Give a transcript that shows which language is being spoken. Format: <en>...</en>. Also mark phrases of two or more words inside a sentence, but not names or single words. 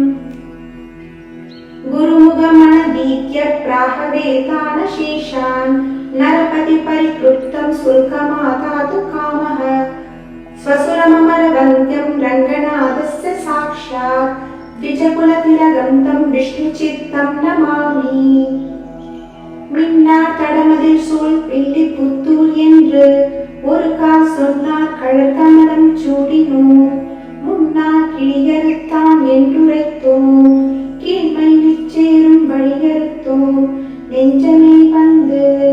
<sa>गुरुमुखमनदीत्य प्राहवेतानशेषान् नरपतिपरिक्लुप्तं शुल्कमादातु कामः। स्वसुरममरवन्द्यं रङ्गनाथस्य साक्षात् द्विजकुलतिलकं तं विष्णुचित्तं नमामि।</sa> <ta>மின்னார் கடமதில் சூழ் பில்லி புத்தூர் என்று ஒரு கால் சொன்னார் கழற்கமலம் சூடினோம் முன்னார் கிளியறுத்தான் என்றுரைத்தோம் கீழ்மை நிச்சேரும் வழியறுத்தோம் நெஞ்சமே வந்து</ta>